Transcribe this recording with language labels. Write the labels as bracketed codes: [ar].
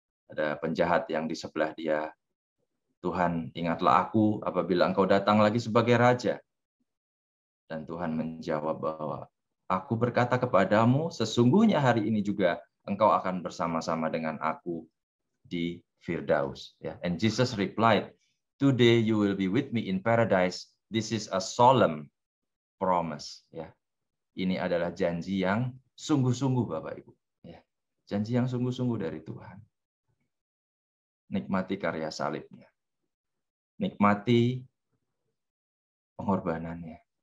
[id] Ada penjahat yang di sebelah Dia. Tuhan, ingatlah aku apabila Engkau datang lagi sebagai Raja. Dan Tuhan menjawab bahwa, aku berkata kepadamu, sesungguhnya hari ini juga engkau akan bersama-sama dengan aku di Firdaus. Ya. [en] And Jesus replied, "Today you will be with me in paradise. This is a solemn promise." [id] Ya. Ini adalah janji yang sungguh-sungguh, Bapak Ibu. Ya. Janji yang sungguh-sungguh dari Tuhan. Nikmati karya salibnya. Nikmati pengorbanannya.